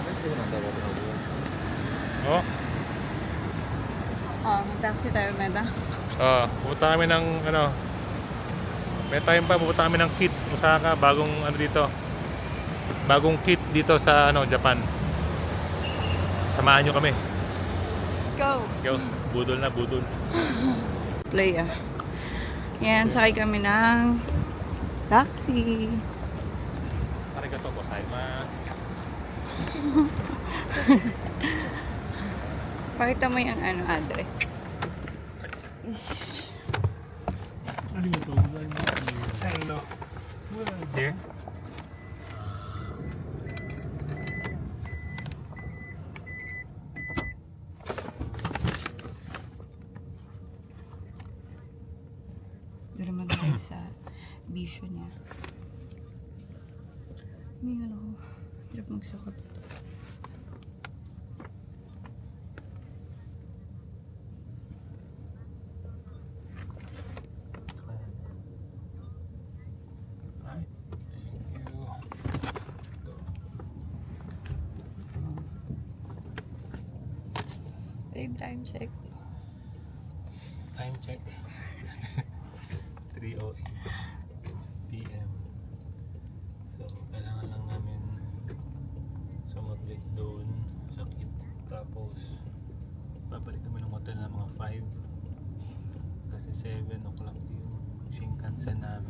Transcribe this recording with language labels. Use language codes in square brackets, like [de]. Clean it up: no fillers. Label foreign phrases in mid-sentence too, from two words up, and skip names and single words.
[tl] Oh. Mag-taxi tayo, Meda. Pupunta kami ng ano. May time pa, pupunta kami ng Kit, Osaka, bagong ano dito. bagong kit dito sa Japan. Samahan nyo kami. [en] Let's go. Let's go. [tl] Budol na, budol. Play Yan, sakay kami ng taxi. [ja] ありがとうございます. [tl] Pakita mo yung address. [en] Hello. Here? [tl] Doon naman tayo sa bisyo niya. May ako. Hirap magsakot. [en] Hi. Thank you. Time check. Time check. 3:08 PM. [tl] So, kailangan lang namin sumaglit doon sa kit. Tapos, babalik kami ng hotel ng mga 5. Kasi 7 o'clock yung Shinkansen namin.